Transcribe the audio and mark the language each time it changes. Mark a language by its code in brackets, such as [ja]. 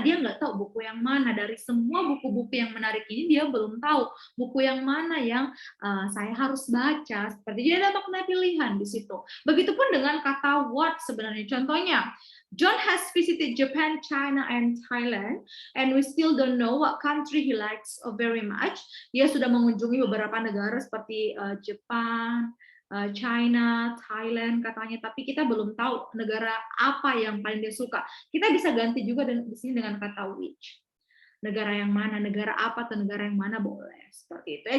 [id] Dia nggak tahu buku yang mana. Dari semua buku-buku yang menarik ini dia belum tahu buku yang mana yang saya harus baca. Seperti jadi ada makna pilihan di situ. Begitupun dengan kata what sebenarnya. [en] Contohnya, John has visited Japan, China, and Thailand, and we still don't know what country he likes very much. [id] Dia sudah mengunjungi beberapa negara seperti Jepang, China, Thailand katanya, tapi kita belum tahu negara apa yang paling dia suka. Kita bisa ganti juga di sini dengan kata which. Negara yang mana, negara apa, atau negara yang mana boleh. Seperti itu ya.